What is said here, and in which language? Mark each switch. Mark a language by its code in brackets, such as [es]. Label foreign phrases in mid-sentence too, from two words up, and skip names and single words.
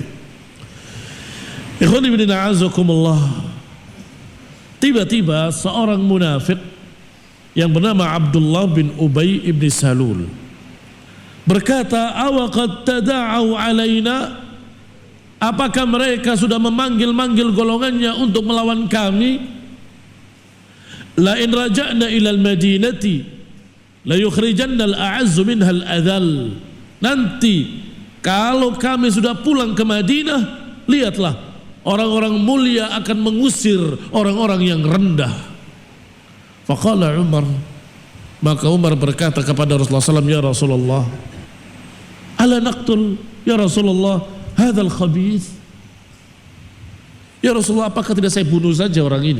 [ar] إخواني في الله أعزكم الله, [id] tiba-tiba seorang munafik yang bernama Abdullah bin Ubay ibn Salul berkata, [ar] أوقد تداعوا علينا, [id] apakah mereka sudah memanggil-manggil golongannya untuk melawan kami? [ar] لئن رجعنا إلى المدينة ليخرجن الأعز منها الأذل. [id] Nanti kalau kami sudah pulang ke Madinah, lihatlah, orang-orang mulia akan mengusir orang-orang yang rendah. [ar] فقال عمر, [id] maka Umar berkata kepada Rasulullah SAW, [ar] يا رسول الله ألا نقتل يا رسول الله هذا الخبيث يا رسول الله, [id] apakah tidak saya bunuh saja orang ini?